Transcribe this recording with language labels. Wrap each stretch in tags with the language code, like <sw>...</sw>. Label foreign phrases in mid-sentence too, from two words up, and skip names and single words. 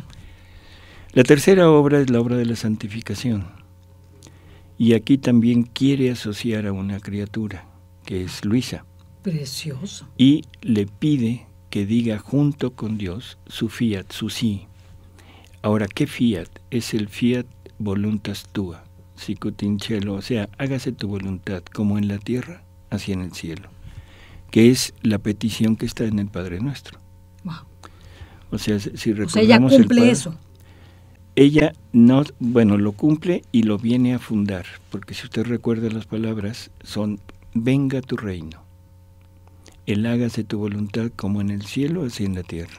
<es>La tercera obra es la obra de la santificación, y aquí también quiere asociar a una criatura, que es Luisa. Precioso. Y le pide que diga junto con Dios su fiat, su sí. Ahora, ¿qué fiat? Es el</es> <la>fiat voluntas tua, sicut in cielo,</la> <es>o sea, hágase tu voluntad como en la tierra, así en el cielo, que es la petición que está en el Padre Nuestro. Wow. O sea, si recordamos, ella cumple eso. Ella no, bueno, lo cumple y lo viene a fundar, porque si usted recuerda las palabras, son: venga tu reino, el hágase tu voluntad como en el cielo, así en la tierra.</es>